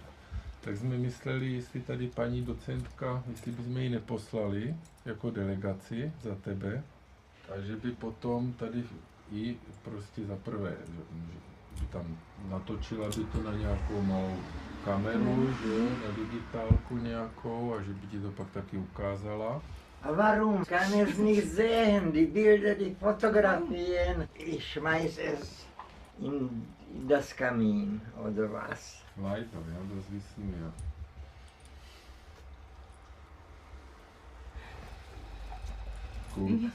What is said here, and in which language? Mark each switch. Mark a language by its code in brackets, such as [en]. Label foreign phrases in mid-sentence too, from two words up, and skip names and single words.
[cs] Tak jsme mysleli, jestli tady paní docentka, jestli bychom ji neposlali jako delegaci za tebe, a že by potom tady i prostě za prvé, že tam natočila by to na nějakou malou kameru, že, na digitálku nějakou, a že by ti to pak taky ukázala. [de] A warum kann es nicht sehen, die Bilder, die Fotografien? Ich schmeiß es in das Kamin oder was? Weiter, ja, das wissen wir. Gut.